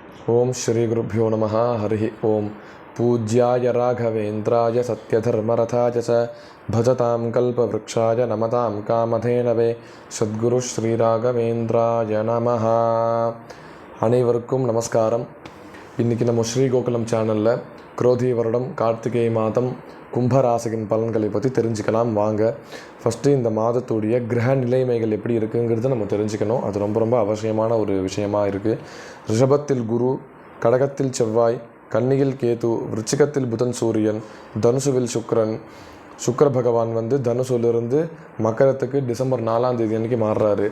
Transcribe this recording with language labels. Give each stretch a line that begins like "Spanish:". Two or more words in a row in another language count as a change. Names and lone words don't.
Sanskrit: ओम श्री गुरुभ्यो नमः हरि ओम पूज्याय राघवेन्द्राय सत्यधर्मरथाय च भजतां कल्पवृक्षाय नमतां कामधेनवे सद्गुरु श्री राघवेन्द्राय நமஹ.
Tamil: அனைவருக்கும் நமஸ்காரம். இன்றைக்கி நம்ம ஸ்ரீகோகுலம் சேனலில் குரோதி வருடம் கார்த்திகை மாதம் கும்பராசியின் பலன்களை பற்றி தெரிஞ்சுக்கலாம் வாங்க. ஃபஸ்ட்டு இந்த மாதத்துடைய கிரக நிலைமைகள் எப்படி இருக்குங்கிறத நம்ம தெரிஞ்சுக்கணும். அது ரொம்ப ரொம்ப அவசியமான ஒரு விஷயமாக இருக்குது. ரிஷபத்தில் குரு, கடகத்தில் செவ்வாய், கன்னியில் கேது, விருச்சிகத்தில் புதன் சூரியன், தனுசுவில் சுக்கிர பகவான் தனுசுலிருந்து மக்கரத்துக்கு டிசம்பர் 4ஆம் தேதி அன்றைக்கி மாறுறாரு.